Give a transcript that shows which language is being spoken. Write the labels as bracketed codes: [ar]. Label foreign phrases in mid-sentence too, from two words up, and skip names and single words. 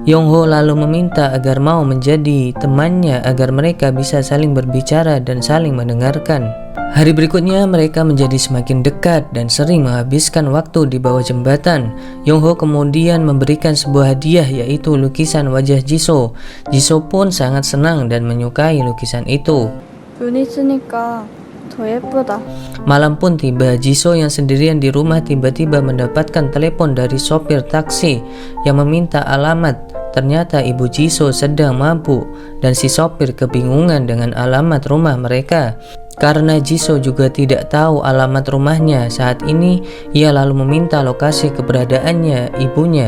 [id] Yongho lalu meminta agar mau menjadi temannya agar mereka bisa saling berbicara dan saling mendengarkan. Hari berikutnya mereka menjadi semakin dekat dan sering menghabiskan waktu di bawah jembatan. Yongho kemudian memberikan sebuah hadiah, yaitu lukisan wajah Jisoo. Jisoo pun sangat senang dan menyukai lukisan itu. [ko] 눈 있으니까 더 예쁘다. [id] Malam pun tiba. Jisoo yang sendirian di rumah tiba-tiba mendapatkan telepon dari sopir taksi yang meminta alamat. Ternyata ibu Jisoo sedang mabuk dan si sopir kebingungan dengan alamat rumah mereka. Karena Jisoo juga tidak tahu alamat rumahnya saat ini, ia lalu meminta lokasi keberadaannya ibunya.